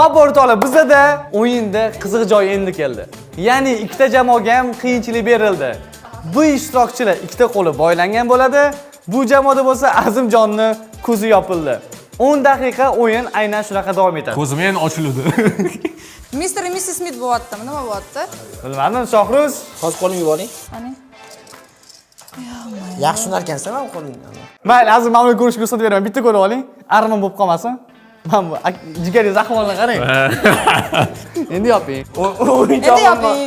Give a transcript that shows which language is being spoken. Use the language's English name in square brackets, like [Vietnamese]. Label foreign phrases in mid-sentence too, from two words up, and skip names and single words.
[Uzbek] Xo'p, o'rtoqlar, bizda o'yinda qiziq joy endi keldi. Ya'ni ikkita jamoaga ham qiyinchilik berildi. Bu ishtirokchilar ikkita qo'li boylangan bo'ladi. Bu jamoada bo'lsa Azimjonni ko'zi yopildi. 10 daqiqa o'yin aynan shunaqa davom etadi. Ko'zim endi ochildi. Mr. and Mrs. Smith bo'lyaptimi? Nima bo'lyapti? Bilmadim, Shohruz. Hozir qo'limni yuvib oling. Mana. Yaxshi sunarkansan, men qo'limni. Mayli, Azim, men uni ko'rishga ruxsat beraman. Bitta ko'rib oling. Armon bo'lib qolmasin. Men bu jigaringiz ahvolini qarang. Endi yoping. Endi yoping.